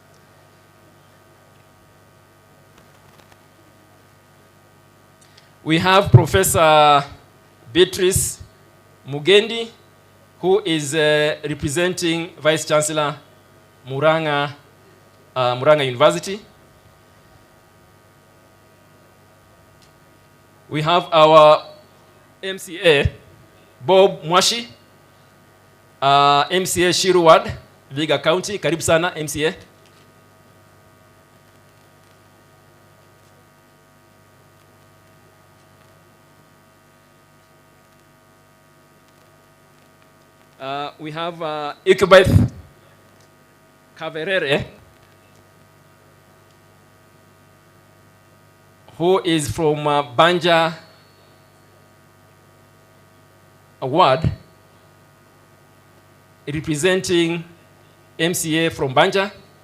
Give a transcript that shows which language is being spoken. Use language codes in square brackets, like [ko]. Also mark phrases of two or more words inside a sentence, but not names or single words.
[en] We have Professor Beatrice Mugendi, who is representing Vice Chancellor Muranga University. We have our MCA, Bob Mwashi, MCA Shiru Ward, Viga County. [sw] Karibu sana MCA. [en] We have Ikebeth Kaverere, who is from Banja Ward, representing MCA from Banja.